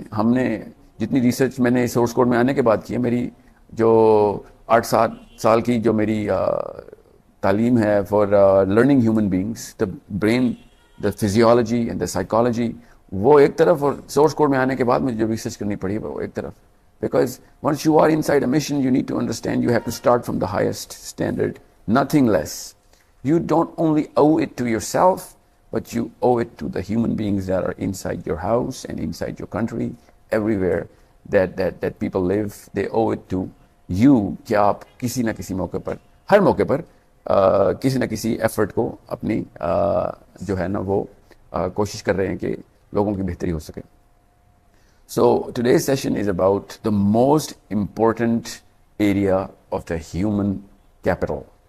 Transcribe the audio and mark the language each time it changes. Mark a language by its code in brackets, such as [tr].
[ur] ہم نے جتنی ریسرچ میں نے سورس کوڈ میں آنے کے بعد کی ہے، میری جو 8-7 سال کی جو میری تعلیم ہے for learning human beings, the brain, the physiology and the psychology, وہ ایک طرف، اور سورس کوڈ میں آنے کے بعد مجھے جو ریسرچ کرنی پڑی وہ ایک طرف. [en] Because once you are inside a mission you need to understand you have to start from the highest standard, nothing less. You don't only owe it to yourself, but you owe it to the human beings that are inside your house and inside your country, everywhere that people live. They owe it to you [ur] کہ آپ کسی نہ کسی موقع پر، ہر موقع پر کسی نہ کسی ایفرٹ کو اپنی جو ہے نا وہ کوشش کر رہے ہیں کہ لوگوں کی بہتری ہو سکے. [en] So today's session is about the most important area of the human capital.